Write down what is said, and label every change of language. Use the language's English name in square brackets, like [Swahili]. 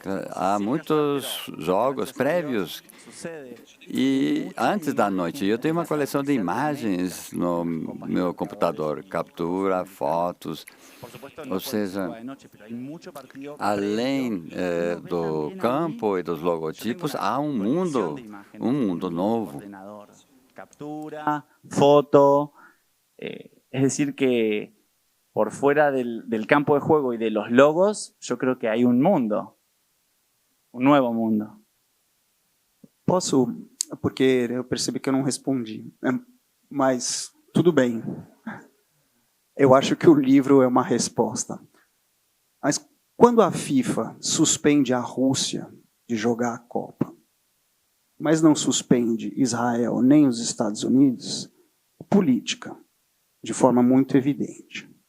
[Portuguese] Há muitos jogos prévios e antes da noite. Eu tenho uma coleção de imagens no meu computador, captura, fotos, ou seja, além do campo e dos logotipos, há um mundo novo. [Spanish] Captura, foto, es decir que por fuera del campo de juego y de los logos, yo creo que hay un mundo. [Portuguese] Um novo mundo. Posso, porque eu percebi que eu não respondi, mas tudo bem. Eu acho que o livro é uma resposta. Mas quando a FIFA suspende a Rússia de jogar a Copa, mas não suspende Israel nem os Estados Unidos, política, de forma muito evidente.